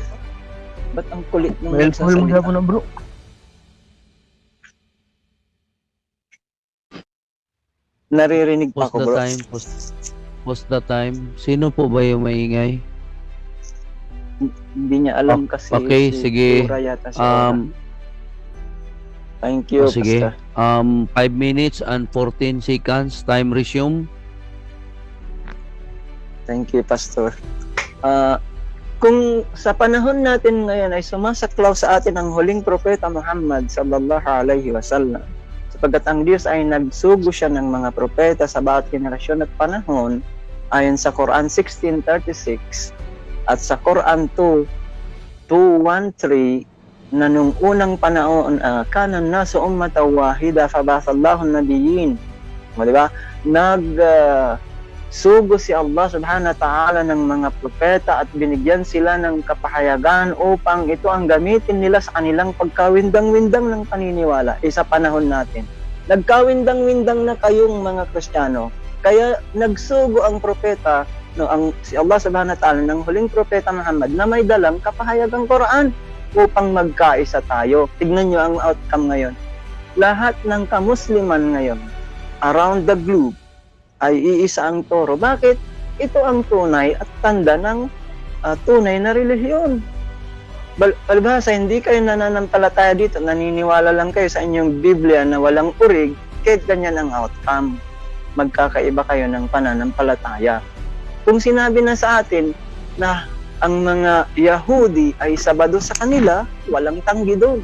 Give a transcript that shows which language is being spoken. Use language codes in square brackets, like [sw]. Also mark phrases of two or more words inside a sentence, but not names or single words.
[tl] Ba't ang kulit nung nagsasalita? Mo na, bro. Naririnig pa ako, bro. [en] Post the time. [tl] Sino po ba yung maingay? Hindi niya alam kasi. Okay, sige. [en] Yata thank you, [tl] sige. Pastor. [en] 5 minutes and 14 seconds. Time resume. Thank you, [tl] Pastor. Kung sa panahon natin ngayon ay sumasaklaw sa atin ang huling propeta Muhammad [ar] صلى الله عليه وسلم, [tl] sapagkat ang Diyos ay nagsugo siya ng mga propeta sa bawat generasyon at panahon, ayon sa Quran 16:36 at sa Quran 2:13 na nung unang panahon [ar] كان الناس أمة واحدة فبعث الله النبيين. [tl] Di ba? Sugo si Allah [ar] سبحانه وتعالى [tl] ng mga propeta at binigyan sila ng kapahayagan upang ito ang gamitin nila sa kanilang pagkawindang-windang ng paniniwala. Sa panahon natin, nagkawindang-windang na kayong mga Kristiyano. Kaya nagsugo ang propeta no, si Allah [ar] سبحانه وتعالى [tl] ng huling propeta Muhammad na may dalang kapahayagang Quran upang magkaisa tayo. Tignan nyo ang outcome ngayon. Lahat ng kamusliman ngayon [en] around the globe [tl] ay iisa ang toro. Bakit? Ito ang tunay at tanda ng tunay na relihiyon. Palibhasa, hindi kayo nananampalataya dito, naniniwala lang kayo sa inyong Biblia na walang urig, kahit ganyan ang outcome. Magkakaiba kayo ng pananampalataya. Kung sinabi na sa atin na ang mga Yahudi ay Sabado sa kanila, walang tanggi doon.